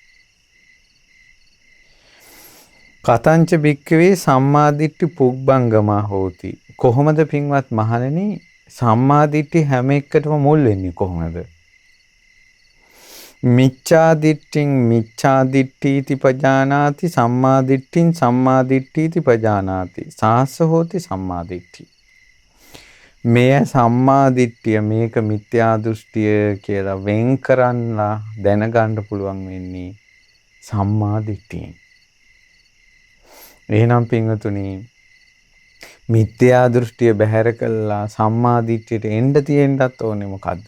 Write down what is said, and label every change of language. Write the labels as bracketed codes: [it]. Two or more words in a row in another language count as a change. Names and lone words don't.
[pi] කතංච භික්ඛවේ සම්මා දිට්ඨි පුබ්බංගමා හෝති. [si] කොහොමද පින්වත් මහණෙනි සම්මා දිට්ඨි හැම එකටම මුල් වෙන්නේ කොහොමද? [pi] මිච්ඡා දිට්ඨින් මිච්ඡා දිට්ඨීති පජානාති සම්මා දිට්ඨින් සම්මා දිට්ඨීති පජානාති සාස්ස හෝති සම්මා දිට්ඨි. [si] මෙය සම්මා දිට්ඨිය මේක මිත්‍යා දෘෂ්ටිය කියලා වෙන් කරන්නලා දැනගන්න පුළුවන් වෙන්නේ සම්මා දිට්ඨියෙන්. එහෙනම් පින්වතුනි මිත්‍යා දෘෂ්ටිය බැහැර කළා සම්මා දිට්ඨියට එන්න තියෙන්නත් ඕනේ මොකද්ද?